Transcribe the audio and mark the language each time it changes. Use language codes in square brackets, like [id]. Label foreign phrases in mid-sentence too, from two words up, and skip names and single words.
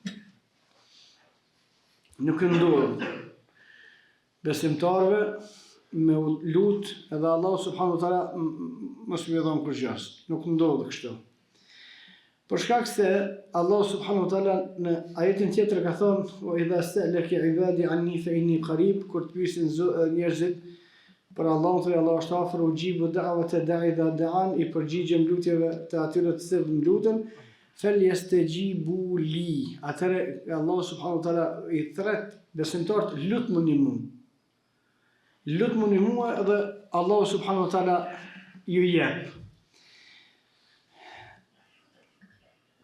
[sq] Nuk ndodh besimtarëve me lut edhe Allahu [ar] سبحانه وتعالى [sq] mos i dhënë kur gjë. Nuk ndodh kështu. Për shkak se Allahu [ar] سبحانه وتعالى [sq] në ajetin tjetër ka thënë: [ar] "وإذا سألك عبادي عني فإني قريب", [sq] kur të pyesin njerëzit për Allahun, thoi Allah është afër, [ar] أجيب دعوة الداع إذا دعان, [sq] i përgjigjem lutjeve të atyre të cilët më lutën, [ar] فليستجيبوا لي. [sq] Atëherë Allah [ar] سبحانه وتعالى [sq] i thret besimtarët, lutmuni mua. Lutmuni mua edhe Allah [ar] سبحانه وتعالى [sq] ju jep.